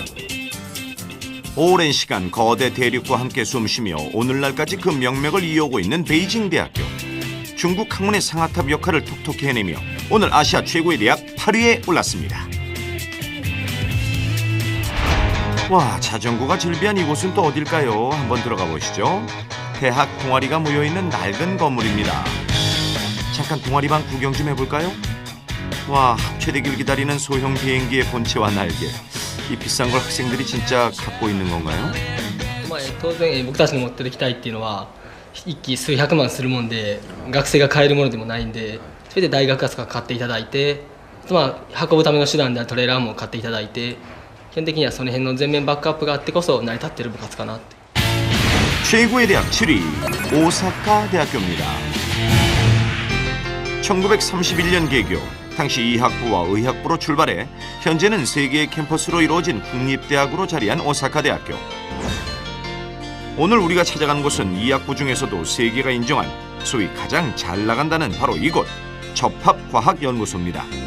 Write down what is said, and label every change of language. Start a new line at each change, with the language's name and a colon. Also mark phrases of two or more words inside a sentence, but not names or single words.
Korean: 오랜 시간 거대 대륙과 함께 숨쉬며 오늘날까지 그 명맥을 이어오고 있는 베이징 대학교. 중국 학문의 상아탑 역할을 톡톡히 해내며 오늘 아시아 최고의 대학 8위에 올랐습니다. 와, 자전거가 즐비한 이곳은 또 어딜까요? 한번 들어가 보시죠. 대학 동아리가 모여있는 낡은 건물입니다. 잠깐 동아리방 구경 좀 해볼까요? 와, 합체되길 기다리는 소형 비행기의 본체와 날개. 이 비싼 걸 학생들이 진짜 갖고 있는 건가요?
Japanese: 当然僕たちの持ってる機体っていうのは1機数百万するもんで学生が買えるものでもないんで、それで大学が買っていただいて、運ぶための手段であるトレーラーも買っていただいて、基本的にはその辺の全面バックアップがあってこそ成り立っている部活かなって。
Korean: 최고의 대학 7위 오사카 대학교입니다. 1931년 개교. 당시 이학부와 의학부로 출발해 현재는 3개의 캠퍼스로 이루어진 국립대학으로 자리한 오사카 대학교. 오늘 우리가 찾아간 곳은 이학부 중에서도 3개가 인정한 소위 가장 잘 나간다는 바로 이곳 접합과학연구소입니다.